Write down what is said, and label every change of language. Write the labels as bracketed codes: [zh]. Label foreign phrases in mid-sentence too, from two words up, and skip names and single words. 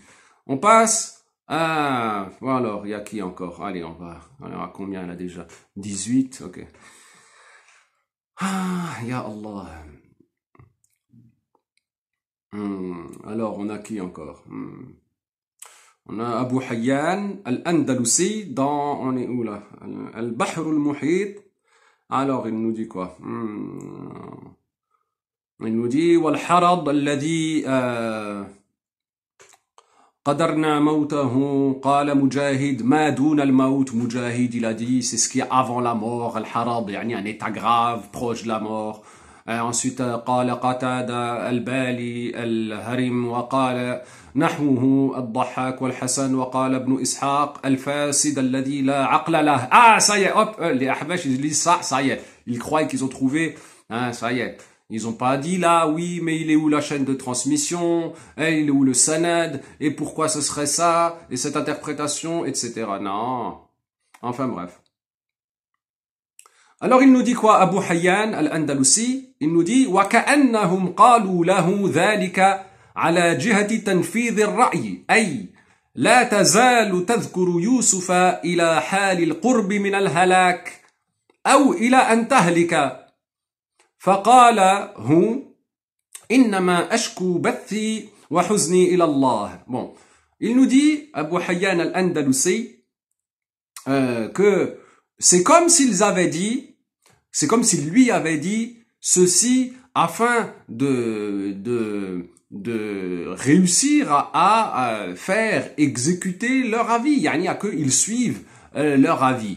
[fr] On passe à... Bon, alors, il y a qui encore? Allez, on va... Alors, à combien là déjà? 18, ok. [ar] يا الله. [fr] Alors, on a qui encore? On a Abu Hayyan al-Andalusi dans, on est où là? Al-Bahr al-Muhit. Alors, il nous dit quoi? Il nous dit, [ar] والحرض الذي قدرنا موته قال مجاهد ما دون الموت. [fr] Mujahid, il a dit, c'est ce qui est avant la mort. Al-harad, yani un état grave, proche de la mort. Ensuite, [ar] قال قتادة البالي الهرم وقال نحوه الضحاك والحسن وقال ابن إسحاق الفاسد الذي لا عقل له. [fr] Ah, ça y est, hop, les Ahbash, ils lisent ça y est. Ils croient qu'ils ont trouvé, hein, ça y est. Ils ont pas dit là, oui, mais il est où la chaîne de transmission, et il est où le sanad, et pourquoi ce serait ça, et cette interprétation, etc. Non. Enfin bref. Alors il nous dit quoi, Abu Hayyan al-Andalusi? Il nous dit [ar] وَكَأَنَّهُمْ قَالُوا لَهُ ذَلِكَ على جهة تنفيذ الرأي أي لا تزال تذكر يوسف إلى حال القرب من الهلاك أو إلى أن تهلك فقال هو إنما أشكو بثي وحزني إلى الله. [fr] Bon, il nous dit, Abu Hayyan al-Andalusi, que c'est comme s'ils avaient dit, c'est comme s'il lui avait dit, ceci afin de réussir à faire exécuter leur avis, yani à qu'ils suivent leur avis.